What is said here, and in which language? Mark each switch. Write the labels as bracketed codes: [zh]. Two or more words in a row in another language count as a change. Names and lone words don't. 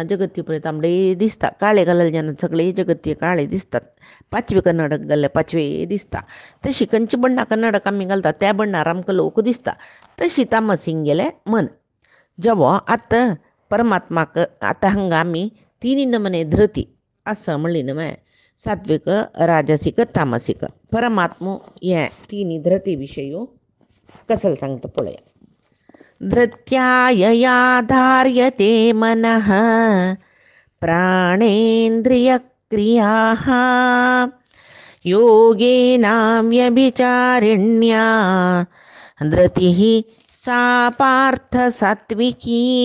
[kok] जगत्य पळय तांबडे दिसता काळे घाललेले जना सगळे जगत्य काळे दिसतात पाचवे कन्नडक घाल्ले पाचवे दिसता तशी खंयची बण्णा कन्नडक आमी घालता त्या बण्णार आमकां लोक दिसता तशी तामसीक गेलें मन जेव्हा आतां परमात्माक आतां हांगा आमी तिनी नमने धृती असं म्हणली न्हय सात्विक राजसीक तामसीक परमात्मो हें तिनी धृती विशयी कसल सांगता पळया [sa] धृत्यायया धार्यते मनः प्राणेन्द्रियक्रियाः योगेनाव्यभिचारिण्या धृतिः सा पार्थ सात्विकी